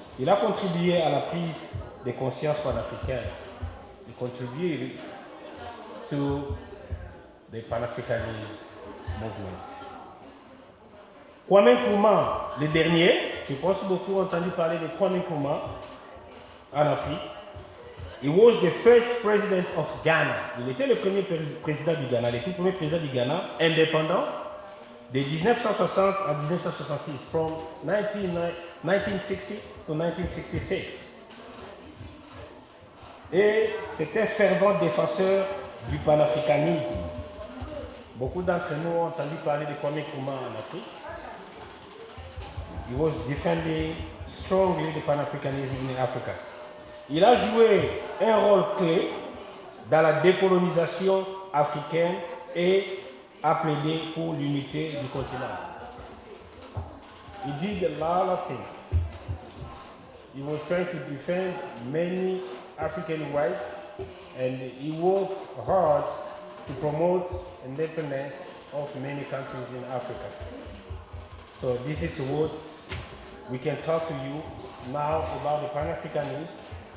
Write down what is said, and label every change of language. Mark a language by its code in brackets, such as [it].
[fr] Il a contribué à la prise de conscience panafricaine. [en] He contributed to the Pan-Africanism movements. [fr] Kwame Nkrumah, le dernier, je pense beaucoup entendu parler de Kwame Nkrumah en Afrique. [en] He was the first president of Ghana. [fr] Il était le premier président du Ghana, le tout premier président du Ghana, indépendant, de 1960 à 1966, [en] from 1960 to 1966. [fr] Et c'est un fervent défenseur du panafricanisme. Beaucoup d'entre nous ont entendu parler de Kwame Nkrumah en Afrique. [en] He was defending strongly the Pan-Africanism in Africa. [fr] Il a joué un rôle clé dans la décolonisation africaine et a plaidé pour l'unité du continent. [en] He did a lot of things. He was trying to defend many African rights, and he worked hard to promote independence of many countries in Africa. So this is what we can talk to you now about the Pan-Africanism.